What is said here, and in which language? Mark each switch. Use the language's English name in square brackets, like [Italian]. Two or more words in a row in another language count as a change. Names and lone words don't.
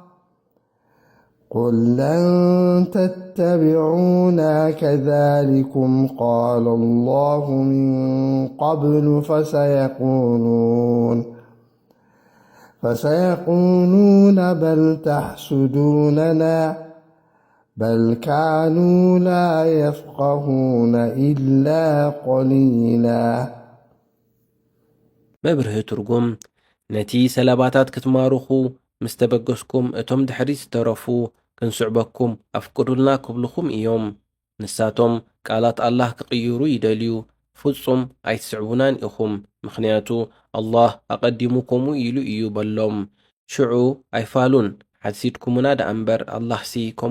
[Arabic] قل لن تتبعونا كذلكم قال الله من قبل فسيقولون بل تحسدوننا بل كانوا لا يفقهون إلا قليلا [Tigrinya] መብርህ ትርጉም ነቲ ሰለባታት ክትማርኹ ምስ ተበገስኩም እቶም ድሕሪት ዝተረፉ ክንስዕበኩም ኣፍቅዱልና ክብልኹም እዮም። ንሳቶም ቃላት ኣላህ ክቕይሩ ይደልዩ ፍጹም ኣይትስዕቡናን ኢኹም፣ ምኽንያቱ ኣላህ ኣቐዲሙኩሙ ኢሉ እዩ በሎም። ሽዑ ኣይፋሉን ሓሲድኩምና ዳ እምበር ኣላህሲ ከምኡ